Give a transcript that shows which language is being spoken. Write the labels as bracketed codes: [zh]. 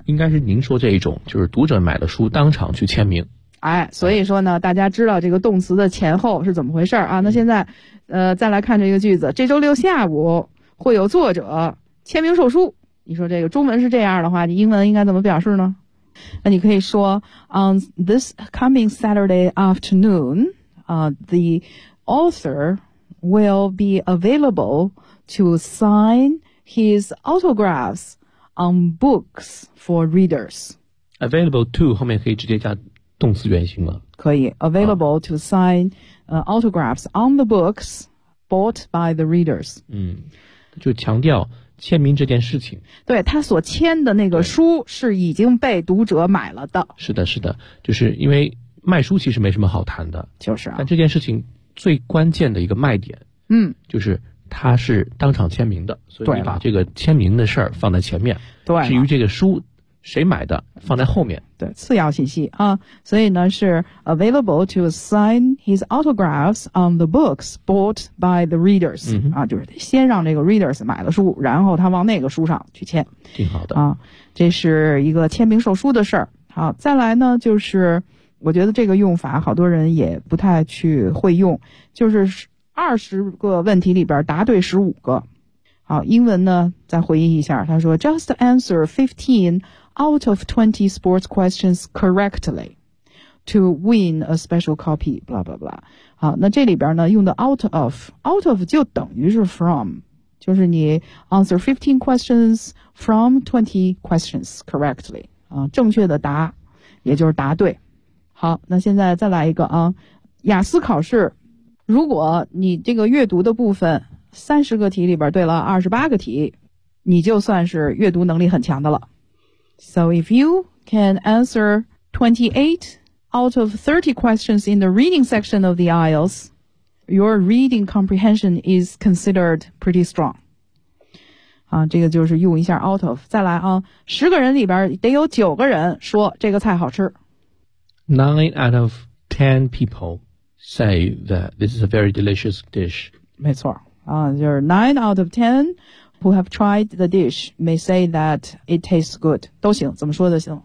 [zh] 应该是您说这一种，就是读者买了书当场去签名。哎，所以说呢，大家知道这个动词的前后是怎么回事啊？那现在，再来看这个句子，这周六下午会有作者签名售书。你说这个中文是这样的话，你英文应该怎么表示呢？那你可以说 [en] ，On this coming Saturday afternoon, the author will be available to sign his autographs on books for readers. Available to [zh] 后面可以直接加动词原形吗？可以 [en] ，available to sign autographs on the books bought by the readers. [zh] 嗯，就强调签名这件事情，对，他所签的那个书是已经被读者买了的。是的，是的，就是因为卖书其实没什么好谈的，就是啊。但这件事情最关键的一个卖点，就是他是当场签名的，所以你把这个签名的事儿放在前面。对，至于这个书谁买的，放在后面。对，次要信息啊。所以呢，是 [en] available to sign his autographs on the books bought by the readers、 [zh] 嗯、啊，就是先让这个 readers 买了书，然后他往那个书上去签。挺好的啊，这是一个签名售书的事儿。好，再来呢，就是我觉得这个用法好多人也不太去会用，就是20个问题里边答对15个。好，英文呢再回忆一下，他说 [en] just answer 15 out of 20 sports questions correctly to win a special copy blah blah blah。 [zh] 好，那这里边呢用的 out of 就等于是 from， 就是你 [en] answer 15 questions from 20 questions correctly [zh] 啊，正确的答也就是答对。好，那现在再来一个啊，雅思考试如果你这个阅读的部分30个题里边对了28个题，你就算是阅读能力很强的了。 [en] So if you can answer 28 out of 30 questions in the reading section of the IELTS, your reading comprehension is considered pretty strong. [zh] 啊，这个就是用一下 out of。再来啊，10个人里边得有9个人说这个菜好吃。 [en] 9 out of 10 people say that this is a very delicious dish. [zh] 没错。 [en] 就是 9 out of 10 who have tried the dish may say that it tastes good， [zh] 都行，怎么说都行。